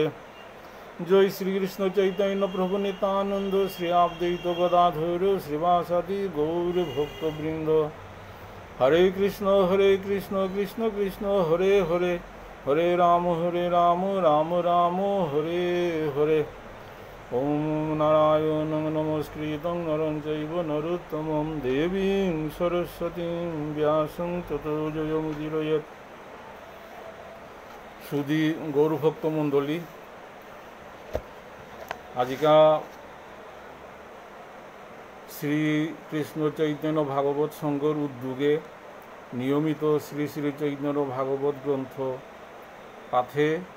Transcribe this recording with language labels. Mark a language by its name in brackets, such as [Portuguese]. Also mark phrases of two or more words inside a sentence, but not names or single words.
[Sanskrit] জয় শ্রীকৃষ্ণ চৈতন্য প্রভু নিত্যানন্দ শ্রী অদ্বৈত গদাধর শ্রীবাসাদি গৌর ভক্তবৃন্দ। হরে কৃষ্ণ কৃষ্ণ কৃষ্ণ হরে হরে হরে রাম রাম রাম হরে হরে। ওম নারায়ণং নমস্কৃতং নরং চৈব নরোত্তমং দেবীং সরস্বতীং ব্যাসং ততো জয়মুদীরয়েৎ। [Bangla] সুধী গৌরভক্ত মণ্ডলী, আজিকা শ্রীকৃষ্ণ চৈতন্য ভাগবত সংঘর উদ্যোগে নিয়মিত শ্রী শ্রী চৈতন্য ভাগবত গ্রন্থ পাঠে